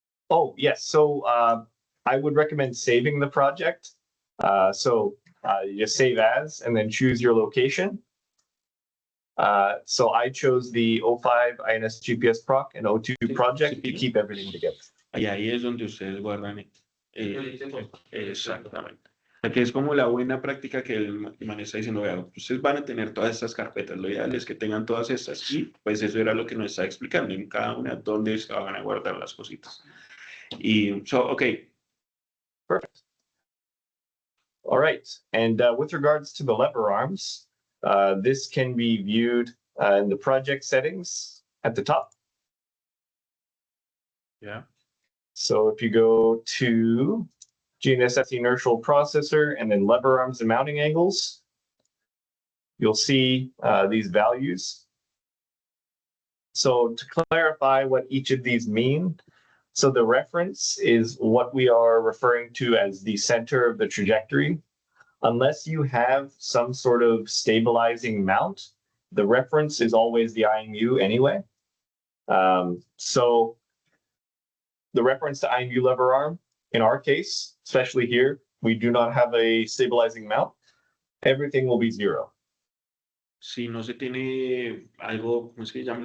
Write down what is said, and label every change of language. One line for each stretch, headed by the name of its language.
English: Oh, yes. So I would recommend saving the project. You just save as and then choose your location. So I chose the O5 INS GPS Proc and O2 project to keep everything together.
Spanish: Y ahí es donde ustedes guardan. Exactamente. Que es como la buena práctica que el man está diciendo, vean, ustedes van a tener todas estas carpetas, lo ideal es que tengan todas estas y pues eso era lo que nos está explicando en cada una dónde se van a guardar las cositas. Y, okay.
English: Perfect. All right, and with regards to the lever arms, this can be viewed in the project settings at the top. Yeah. So if you go to GNSS inertial processor and then lever arms and mounting angles, you'll see these values. So to clarify what each of these mean, so the reference is what we are referring to as the center of the trajectory. Unless you have some sort of stabilizing mount, the reference is always the IMU anyway. So the reference to IMU lever arm, in our case, especially here, we do not have a stabilizing mount. Everything will be 0.
Spanish: Si no se tiene algo, ¿cómo es que se llama?